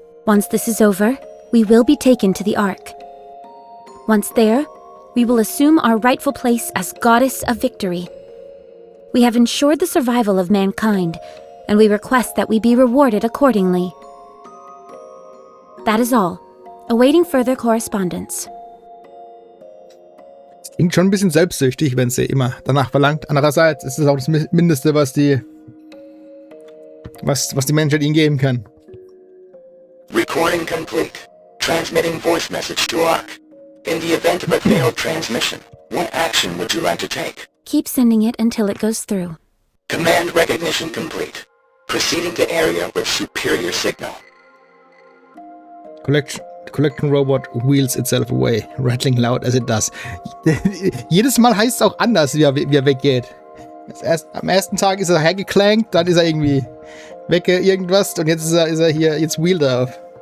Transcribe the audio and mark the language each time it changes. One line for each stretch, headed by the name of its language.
English: Once this is over, we will be taken to the Ark. Once there, we will assume our rightful place as Goddess of Victory. We have ensured the survival of mankind, and we request that we be rewarded accordingly. That is all. Awaiting further correspondence.
German: Klingt schon ein bisschen selbstsüchtig, wenn sie immer danach verlangt. Andererseits ist es auch das Mindeste, was die Menschheit ihnen geben kann.
English: Recording complete. Transmitting voice message to Ark. In the event of a failed transmission, what action would you like to take? Keep sending it until it goes through. Command recognition complete. Proceeding to area with superior signal. Collection robot wheels itself away, rattling loud as it does.
German: Jedes Mal heißt es auch anders, wie er weggeht. Am ersten Tag ist er hergeclankt, dann ist er irgendwie wegge irgendwas und jetzt ist er hier, jetzt wheelt er auf.